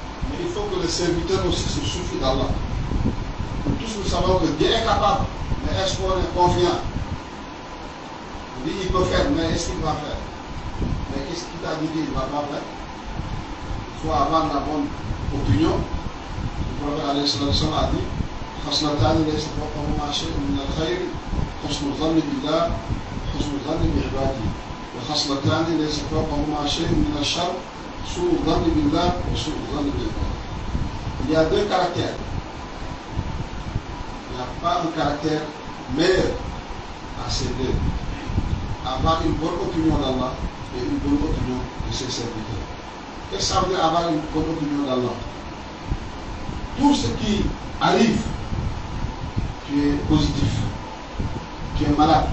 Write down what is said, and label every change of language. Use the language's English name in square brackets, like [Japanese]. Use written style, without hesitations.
[French] Mais il faut que le serviteur aussi se suffit d'Allah. Nous tous nous savons que Dieu est capable, mais est-ce qu'on est confiant? On dit il peut faire, mais est-ce qu'il va faire? Mais qu'est-ce qu'il t'a dit qu'il ne va pas faire? Il faut avoir la bonne opinion. Le prophète alayhi sallallahu alayhi wa sallam a dit [Arabic] خصلتان ليس فوقهما شيء من الخير حسن الظن بالله حسن الظن بعباده وخصلتان ليس فوقهما شيء من الشر سوء الظن بالله وسوء الظن بعباده. [French] Il y a deux caractères. Il n'y a pas un caractère meilleur à ces deux. Avoir une bonne opinion d'Allah et une bonne opinion de ses serviteurs. Qu'est-ce que ça veut dire avoir une bonne opinion d'Allah? Tout ce qui arrive, tu es positif, tu es malade.